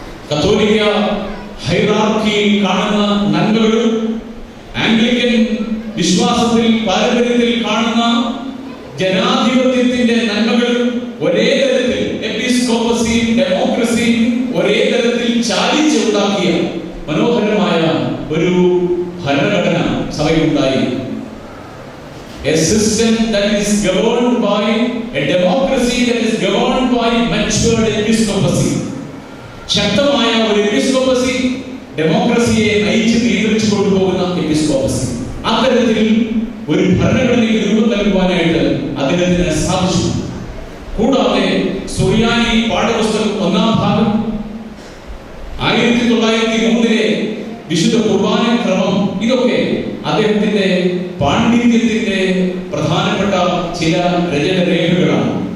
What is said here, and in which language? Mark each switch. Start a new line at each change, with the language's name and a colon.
Malayalam: കത്തോലിക്ക ഹൈറാർക്കിയിൽ കാണുന്ന നന്മകളും ആംഗ്ലിക്കൻ വിശ്വാസത്തിൽ പാരമ്പര്യത്തിൽ കാണുന്ന ജനാധിപത്യത്തിന്റെ നന്മകളും ഒരേ തരത്തിൽ എപ്പിസ്കോപ്പസിയും ഡെമോക്രസിയും ഒരേ തരത്തിൽ ചാലിച്ചുണ്ടാക്കിയ മനോഹരമായ ഒരു ഭരണഘടന സഭയുണ്ടായി.
English: A system that is governed by a democracy that is governed by matured episcopacy.
Malayalam: ശക്തമായ ഒരു എപ്പിസ്കോപ്പസി ഡെമോക്രസിയെ നയിച്ച് നിയന്ത്രിച്ചു കൊണ്ടുപോകുന്ന എപ്പിസ്കോപ്പസി. അത്തരത്തിൽ ഒരു ഭരണഘടനയ്ക്ക് രൂപം നൽകുവാനായിട്ട് അദ്ദേഹത്തിന് സാധിച്ചു. കൂടാതെ സുറിയാനി പാഠപുസ്തകം 1-ാം ഭാഗം 1903 വിശുദ്ധ കുർബാന ക്രമം, ഇതൊക്കെ അദ്ദേഹത്തിന്റെ പാണ്ഡിത്യത്തിന്റെ പ്രധാനപ്പെട്ട ചില രചനരേഖകളാണ്.